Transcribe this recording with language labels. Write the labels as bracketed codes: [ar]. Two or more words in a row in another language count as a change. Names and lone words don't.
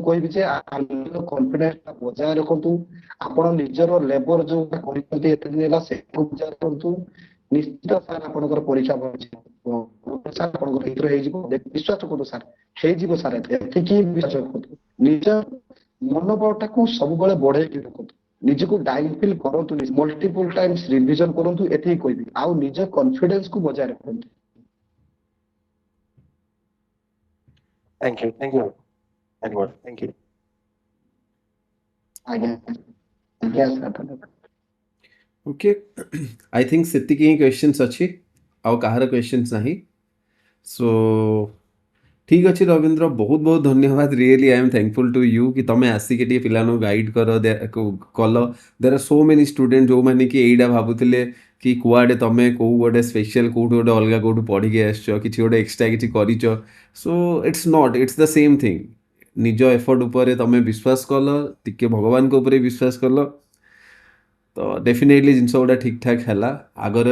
[or] କହିବି ଯେ କନଫିଡେନ୍ସ ବଜାୟ ରଖନ୍ତୁ ଆପଣ ନିଜର ଲେବର ଯୋଉଟା କରିଛନ୍ତି ଏତେ ଦିନ ହେଲା ସେଇଟାକୁ ବଜାୟ ରଖନ୍ତୁ ନିଶ୍ଚିତ ସାର୍ ଆପଣଙ୍କର ପରୀକ୍ଷା ସାର୍ ଆପଣଙ୍କର ଭିତରେ ହେଇଯିବ ବିଶ୍ୱାସ କରନ୍ତୁ ସାର୍ ହେଇଯିବ ସାର୍ ଏତିକି ବିଶ୍ୱାସ ରଖନ୍ତୁ ନିଜ ମନୋବଳଟାକୁ ସବୁବେଳେ ବଢେଇକି ରଖନ୍ତୁ ନିଜକୁ ଡାଇନ୍ ଫିଲ୍ କରନ୍ତୁ [en] multiple times revision [or] କରନ୍ତୁ ଏତିକି କହିବି ଆଉ ନିଜ କନଫିଡେନ୍ସକୁ ବଜାୟ ରଖନ୍ତୁ [en] Thank you Edward thank you [or] ଆଜ୍ଞା ଆଜ୍ଞା ସାର୍ ଧନ୍ୟବାଦ [en] okay I think [or] ସେତିକି ହିଁ କ୍ୱେଶ୍ଚନ୍ସ ଅଛି ଆଉ କାହାର କ୍ୱେଶ୍ଚନ୍ସ ନାହିଁ ସୋ ଠିକ୍ ଅଛି ରବୀନ୍ଦ୍ର ବହୁତ ବହୁତ ଧନ୍ୟବାଦ [en] really I am thankful to you [or] କି ତମେ ଆସିକି ଟିକେ ପିଲାମାନଙ୍କୁ ଗାଇଡ଼ କଲ [en] there are so many student [or] ଯେଉଁମାନେ କି ଏଇଟା ଭାବୁଥିଲେ କି କୁଆଡ଼େ ତମେ କେଉଁ ଗୋଟେ ସ୍ପେଶିଆଲ କେଉଁଠୁ ଗୋଟେ ଅଲଗା କେଉଁଠୁ ପଢ଼ିକି ଆସିଛ କିଛି ଗୋଟେ ଏକ୍ସଟ୍ରା କିଛି କରିଛ [en] so it's not it's the same thing [or] ନିଜ ଏଫର୍ଟ ଉପରେ ତମେ ବିଶ୍ୱାସ କଲ ଟିକେ ଭଗବାନଙ୍କ ଉପରେ ବିଶ୍ୱାସ କଲ ତ ଡେଫିନେଟଲି ଜିନିଷ ଗୁଡ଼ା ଠିକ୍ ଠାକ୍ ହେଲା ଆଗରେ